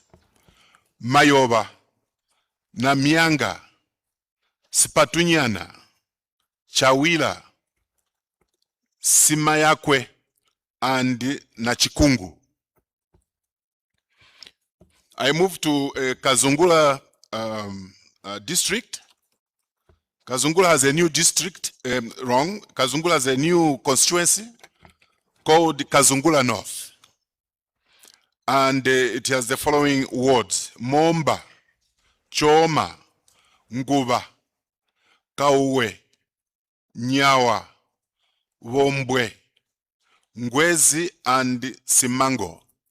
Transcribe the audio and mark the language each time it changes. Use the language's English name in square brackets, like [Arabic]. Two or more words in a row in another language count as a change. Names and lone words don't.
[English] Mayoba, Namyanga, Spatunyana, Chawila, Simayakwe, and Nachikungu. I move to Kazungula district. Kazungula has a new district, Kazungula has a new constituency called Kazungula North. And it has the following wards. Momba, Choma, Nguba, Kauwe, Nyawa, Wombwe, Ngwezi, and Simango.